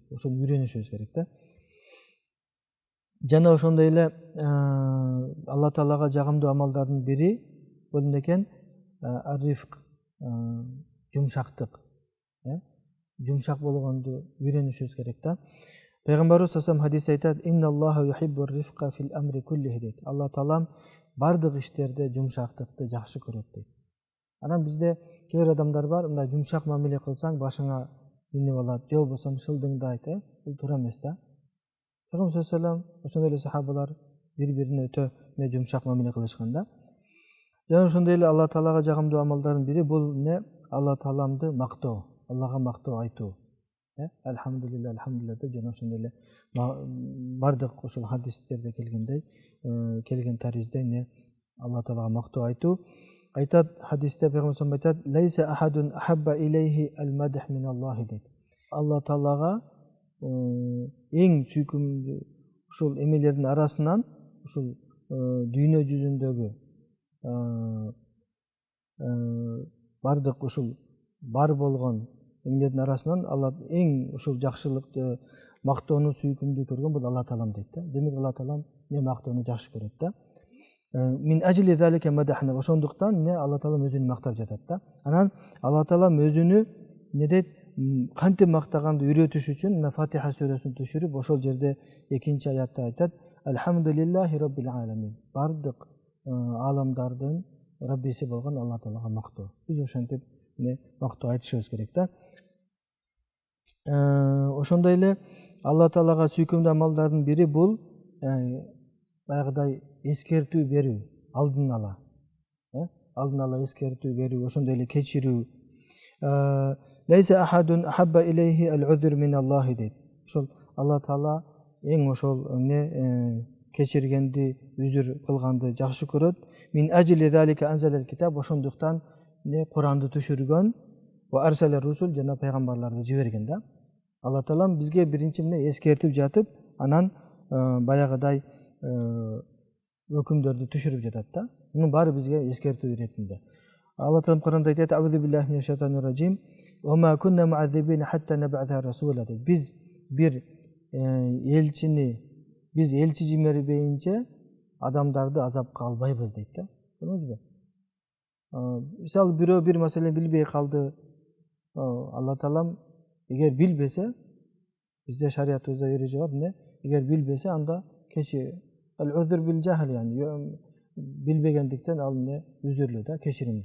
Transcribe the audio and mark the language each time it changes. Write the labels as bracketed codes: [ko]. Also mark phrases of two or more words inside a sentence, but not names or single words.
[ky] Ошону үйрөнүшүбүз керек да. Жана ошондой эле Алла Таалага жагымдуу амалдардын бири бул эмне экен? Арифк, жумшактык. Жумшак болгонду үйрөнүшүбүз керек да. Пайгамбарыбыз [ar] صلى الله عليه [ky] хадис айтат: [ar] "إن الله يحب الرفق في الأمر كله" [ky] дейт. Алла Таалам бардык иштерде жумшактыкты жакшы көрөт дейт. Анан бизде кээ бир адамдар бар, мындай жумшак мамиле кылсаң башыңа минип алат, же болбосо шылдыңдайт, бул туура эмес да. Пайгамбар [ar] صلى الله عليه وسلم, [ky] ошондой эле сахабалар бири-бирине өтө жумшак мамиле кылышкан да. Жана ошондой эле Алла Таалага жагымдуу амалдардын бири бул Алла Тааламды мактоо, Аллага мактоо айтуу. [ar] الحمد لله، الحمد لله [ky] деп жана ошондой эле бардык ошол хадистерде келген таризде Алла Таалага мактоо айтуу. Айтат хадисте Пайгамбар [ar] صلى الله عليه [ky] айтат: [ar] "ليس أحد أحب إليه المدح من الله" дейт. [ky] Алла Таалага эң сүйкүмдүү ушул эмелердин арасынан, ушул дүйнө жүзүндөгү бардык ушул бар болгон эмелердин арасынан Алла эң ушул жакшылыкты, мактоону сүйкүмдүү көргөн бул Алла Таалам дейт да. Демек Алла Таалам мактоону жакшы көрөт да. [ar] من أجل ذلك مدحنا, [ky] ошондуктан Алла Таалам өзүн мактап жатат да. Анан Алла Таалам өзүнү дейт? кантип мактаганды үйрөтүш үчүн мына Фатиха сүрөсүн түшүрүп, ошол жерде 2-аятта айтат: [ar] الحمد لله رب العالمين. [ky] Бардык аламдардын Раббиси болгон Алла Таалага мактоо. Биз ошентип мактоо айтышыбыз керек да. Ошондой эле Алла Таалага сүйкүмдүү амалдардын бири бул баягыдай эскертүү берүү, алдын ала эскертүү берүү, ошондой эле кечирүү. [ar] ليس أحد أحب إليه العذر من الله дейт. [ky] Ошол Алла Таала эң ошол кечиргенди, үзүр кылганды жакшы көрөт. [ar] من أجل ذلك أنزل الكتاب. [ky] Ошондуктан Куранды түшүргөн, [ar] وأرسل الرسل, [ky] жана пайгамбарларды жиберген да. Алла Таала бизге биринчи эскертип жатып, анан баягыдай өкүмдөрдү түшүрүп жатат да. Мунун баары бизге эскертүү иретинде. Алла Таала Куранда айтат: [ar] "أعوذ بالله من الشيطان الرجيم. وما كنا معذبين حتى نبعث رسولا." [ky] Биз бир элчи жибербейинче адамдарды азапка албайбыз дейт да. Көрдүңүзбү? Мисалы бирөө бир маселени билбей калды. Алла Таала эгер билбесе, бизде шариятыбызда эреже бар, эгер билбесе, анда [ar] العذر بالجهل, [ky] билбегендиктен ал үзүрлүү да, кечиримдүү.